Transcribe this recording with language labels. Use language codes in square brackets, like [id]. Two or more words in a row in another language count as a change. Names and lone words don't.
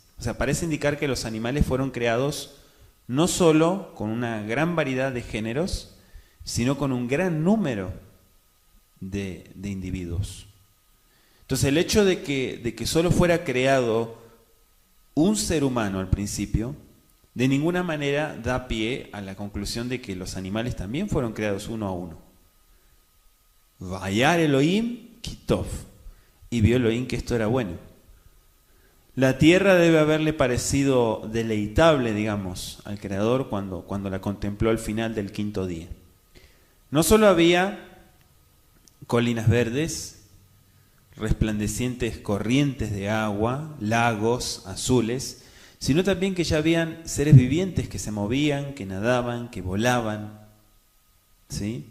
[es] O sea, parece indicar que los animales fueron creados no solo con una gran variedad de géneros, sino con un gran número de individuos. Entonces, el hecho de que solo fuera creado un ser humano al principio, de ninguna manera da pie a la conclusión de que los animales también fueron creados uno a uno. [he] וירא אלהים כי טוב, [es] y vio Elohim que esto era bueno. La tierra debe haberle parecido deleitable, digamos, al Creador cuando la contempló al final del quinto día. No solo había colinas verdes, resplandecientes corrientes de agua, lagos azules, sino también que ya habían seres vivientes que se movían, que nadaban, que volaban, ¿sí?